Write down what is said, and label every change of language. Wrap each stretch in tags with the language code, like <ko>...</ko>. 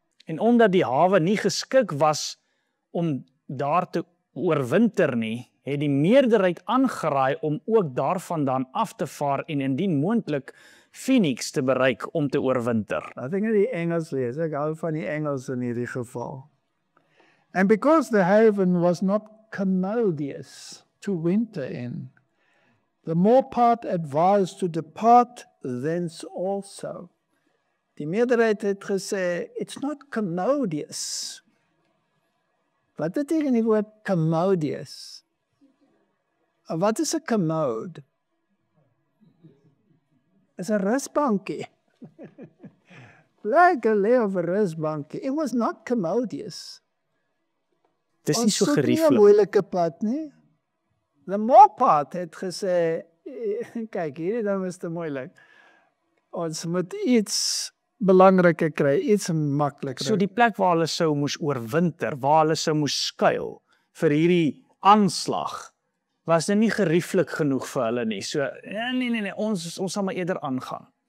<af>En omdat die hawe nie geskik was om daar te oorwinter nie, het die meerderheid aangeraai om ook daarvandaan af te vaar en indien moontlik Phoenix te bereik om te oorwinter. Ek dink die Engels lees, ek hou van die Engels in hierdie geval.</af> <en>And because the haven was not commodious to winter in, the more part advised to depart thence also.</en> <af>Die meerderheid het gesê,</af> <en>it's not commodious.</en> <af>Wat beteken die woord commodious? Wat is 'n commode? Is 'n rusbankie. Lekker lê op 'n rusbankie.</af> <en>It was not commodious.</en> <af>Dis nie so Ons soek nie 'n gerieflik. moeilike pad nie.</af> <en>The more part</en> <af>het gesê, kyk, hierdie ding is te moeilik. Ons moet iets belangriker kry, iets makliker. So die plek waar hulle sou moes oorwinter, waar hulle sou moes skuil vir hierdie aanslag, was dit nie gerieflik genoeg vir hulle nie. So nee, ons sal maar eerder aangaan.</af>